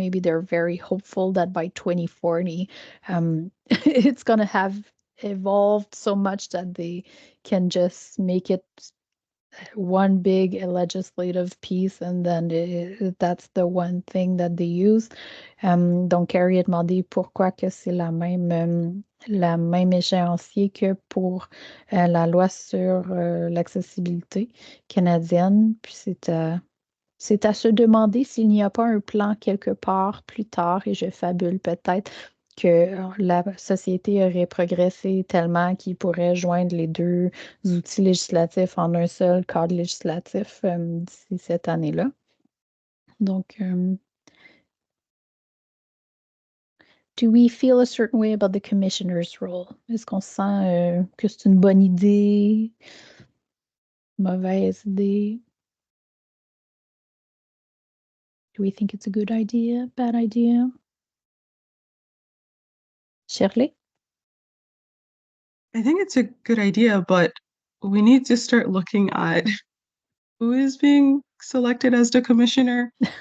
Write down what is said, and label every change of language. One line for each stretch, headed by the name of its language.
English: Maybe they're very hopeful that by 2040, it's going to have evolved so much that they can just make it one big legislative piece, and then that's the one thing that they use.
French: Donc, Carrie a demandé pourquoi que c'est la même échéancier que pour la loi sur l'accessibilité canadienne. Puis c'est à se demander s'il n'y a pas un plan quelque part plus tard, et je fabule peut-être, que la société aurait progressé tellement qu'il pourrait joindre les deux outils législatifs en un seul cadre législatif d'ici cette année-là.
English: Donc, do we feel a certain way about the commissioner's role?
French: Est-ce qu'on sent que c'est une bonne idée, mauvaise idée?
English: Do we think it's a good idea, bad idea? Shirley? I think it's a good idea, but we need to start looking at who is being selected as the commissioner.